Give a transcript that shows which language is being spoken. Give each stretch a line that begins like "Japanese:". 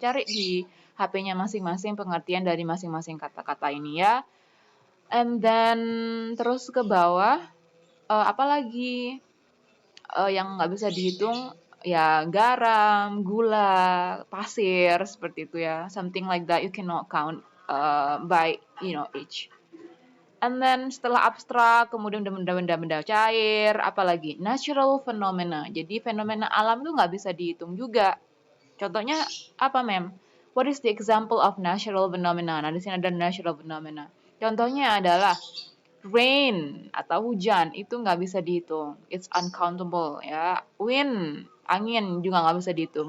Indonesian: Cari di HP-nya masing-masing pengertian dari masing-masing kata-kata ini ya.
English: And then
Indonesian: terus ke bawah, apalagi yang nggak bisa dihitung ya garam, gula, pasir seperti itu ya.
English: Something like that you cannot count by each. And then
Indonesian: setelah abstrak, kemudian benda-benda cair, apalagi
English: natural phenomena.
Indonesian: Jadi fenomena alam itu nggak bisa dihitung juga. Contohnya apa, mem?
English: What is the example of natural phenomena?
Indonesian: Nah, di sini ada
English: natural phenomena.
Indonesian: Contohnya adalah rain atau hujan itu nggak bisa dihitung.
English: It's uncountable
Indonesian: ya. Wind, angin juga nggak bisa dihitung.